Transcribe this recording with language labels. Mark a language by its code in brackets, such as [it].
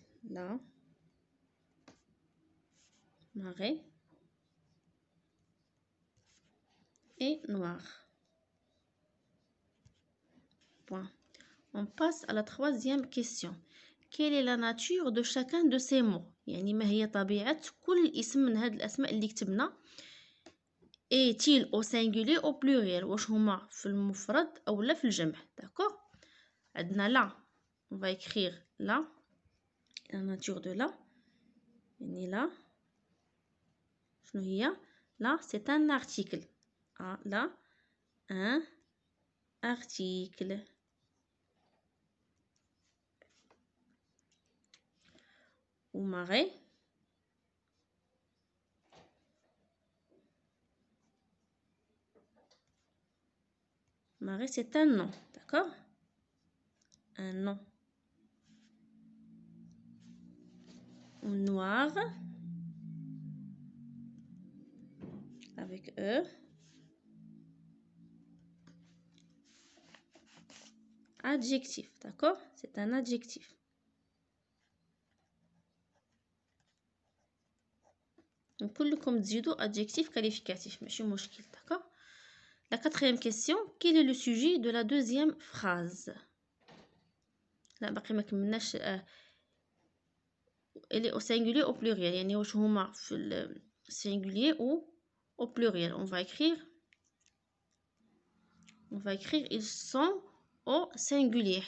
[fr] La marée et noir. Point. On passe à la troisième question. Quelle est la nature de chacun de ces mots؟ [ar] يعني ما هي طبيعة كل اسم من هاد الأسماء اللي كتبنا. [fr] est-il au singulier au pluriel؟ [ar] واش هما في المفرد أو لا في الجمع؟ داكوغ. عندنا لا، [fr] on va écrire la nature de la، [ar] يعني لا شنو هي؟ [fr] لا c'est un article. là un article. Ou marée c'est un nom. D'accord. Un nom. Noir avec E. Adjectif. D'accord. C'est un adjectif. [ar] كلكم تزيدوا [fr] adjectif qualificatif [ar] ماشي مشكل. [fr] D'accord. La quatrième question. Quel est le sujet de la deuxième phrase؟ [ar] لا باقي ما كملناش. [fr] elle est au singulier au pluriel، [ar] يعني واش هما في [fr] singulier ou au pluriel. On va écrire ils sont au singulier.